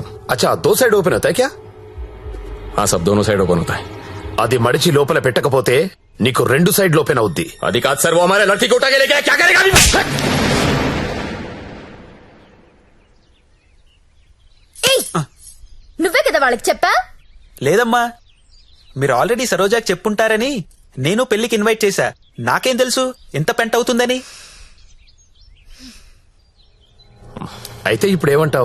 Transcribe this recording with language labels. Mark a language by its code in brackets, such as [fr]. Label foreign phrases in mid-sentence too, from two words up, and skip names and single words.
[hi] अच्छा, 2 साइड [te] ఓపెన్ అవుతాయి [hi] क्या? हाँ सब दोनों [en] side open [hi] होता है. [te] అది మడిచి లోపల పెట్టకపోతే నీకు 2 [en] sides open [te] అవుద్ది. [hi] अधिक आज सर वो हमारे लड़की को उठा के लेके आया, क्या करेगा अभी? [te] నువ్వే కదా వాళ్ళకి చెప్పా? లేదమ్మా, మీరు ఆల్రెడీ సరోజాకి చెప్పుంటారని నేను పెళ్లికి ఇన్వైట్ చేశా. నాకేం తెలుసు ఎంత పెంట అవుతుందని. అయితే ఇప్పుడు ఏమంటావు?